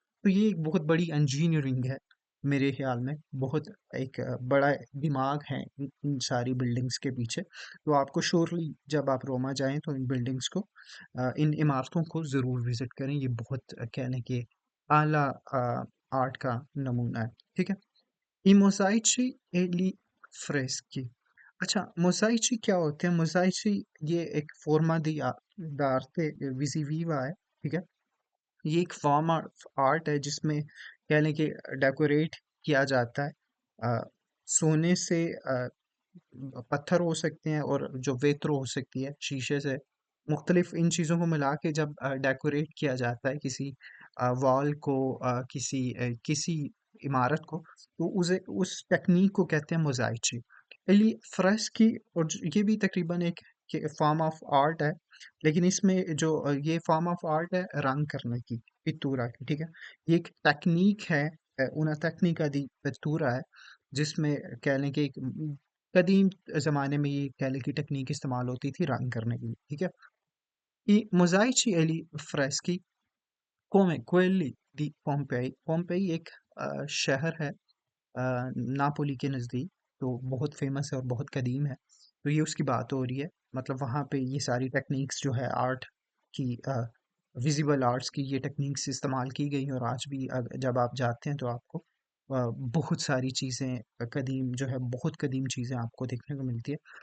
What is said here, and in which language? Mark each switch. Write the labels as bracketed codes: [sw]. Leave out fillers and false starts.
[hi] तो ये एक बहुत बड़ी इंजीनियरिंग है मेरे ख्याल में, बहुत एक बड़ा दिमाग है इन सारी बिल्डिंग्स के पीछे। तो आपको श्योरली जब आप रोमा जाएं तो इन बिल्डिंग्स को, इन इमारतों को ज़रूर विजिट करें। ये बहुत कहने के आला आर्ट का नमूना है, ठीक है। [it] I mosaici e gli affreschi. [hi] अच्छा, मोज़ाइची क्या होते हैं? मोज़ाइची ये एक [it] forma d'arte visiva [hi] है, ठीक है? ये एक फॉर्म ऑफ आर्ट है जिसमें कह लें कि डेकोरेट किया जाता है सोने से, पत्थर हो सकते हैं, और जो वेत्रो हो सकती है शीशे से, मुख्तलिफ इन चीज़ों को मिला के जब डेकोरेट किया जाता है किसी वॉल को, किसी इमारत को, तो उस टेक्निक को कहते हैं मोज़ाइची। एली फ्रेस्की, और ये भी तकरीबन एक फॉर्म ऑफ आर्ट है, लेकिन इसमें जो ये फॉर्म ऑफ आर्ट है रंग करने की, पित्तूरा की, ठीक है। ये एक टेक्निक है, [it] una tecnica di pittura [hi] है, जिसमें कह लें कि एक कदीम ज़माने में ये कह लें कि टेक्निक इस्तेमाल होती थी रंग करने की, ठीक है। [it] I mosaici e gli affreschi come quelli di Pompei। [hi] Pompeii एक शहर है नापोली के नज़दीक, तो बहुत फेमस है और बहुत कदीम है। तो ये उसकी बात हो रही है, मतलब वहाँ पे ये सारी टेक्निक्स जो है आर्ट की, विजिबल आर्ट्स की ये टेक्निक्स इस्तेमाल की गई हैं। और आज भी जब आप जाते हैं तो आपको बहुत सारी चीज़ें कदीम जो है, बहुत कदीम चीज़ें आपको देखने को मिलती है।